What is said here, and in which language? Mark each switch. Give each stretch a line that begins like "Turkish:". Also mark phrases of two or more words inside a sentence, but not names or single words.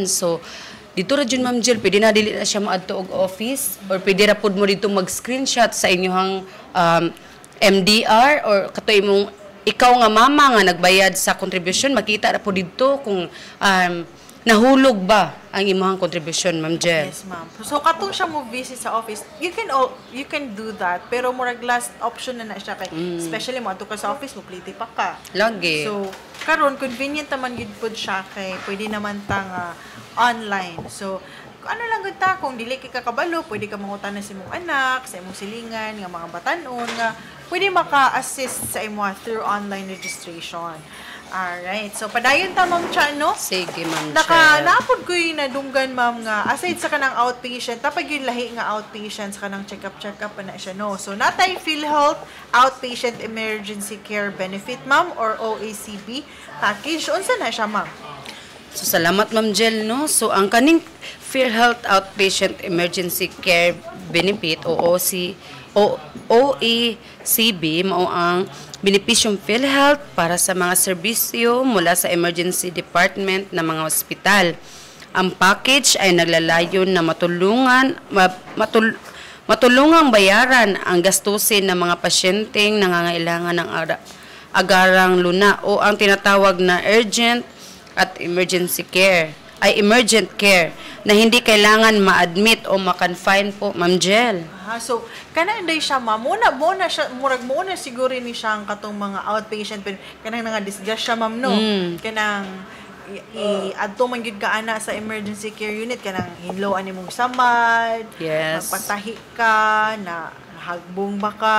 Cebuano: So dito ra jud Ma'am Jill, pwede na dili na siya maadto og office or pwede ra pud mo dito mag-screenshot sa inyong MDR or katoy mong ikaw nga mama nga nagbayad sa contribution, makita ra po dito kung nahulog ba ang imong contribution, Ma'am Jill. Yes, ma'am. So katong siya mo visit sa office,
English: you can do that,
Cebuano: pero murag last option na siya kay especially mo ato ka sa office mo pliti pa ka. Lagi. So karon convenient naman gid pud siya kay pwede naman tang online. So ano lang gud ta kung dili kay kakabalo, pwede ka mangutana sa imong anak, sa imong silingan nga mga batan-on nga pwede maka-assist sa imo through
English: online registration.
Cebuano: Alright. So, padayon ta, Ma'am Cha, no? Sige, Ma'am Cha. Naapod ko yung nadunggan, Ma'am, nga aside sa kanang outpatient, tapag yung lahi nga outpatient sa kanang check-up pa na siya, no? So, natay PhilHealth Outpatient Emergency Care Benefit, Ma'am, or OACB package. Unsa na siya, Ma'am? So, salamat, Ma'am Jill, no? So, ang kaning PhilHealth Outpatient Emergency Care Benefit,
Filipino: o OACB, mao ang benepisyong PhilHealth para sa mga serbisyo mula sa
English: emergency department
Filipino: ng mga ospital. Ang package ay naglalayon na matulungang bayaran ang gastusin ng mga pasyenteng nangangailangan ng agarang luna o ang tinatawag na urgent at
English: emergent care
Filipino: na hindi kailangan ma-admit o ma-confine po, Ma'am Jill.
Cebuano: So, kana inday siya, ma'am. Muna siya, muna siguro ni siya ang katong mga outpatient, kanang nga discuss siya, ma'am, no? Kanang adto man gyud ka ana sa
English: emergency care unit,
Cebuano: kanang hinloan nimong samad, magpatahi ka, na hagbong ba ka.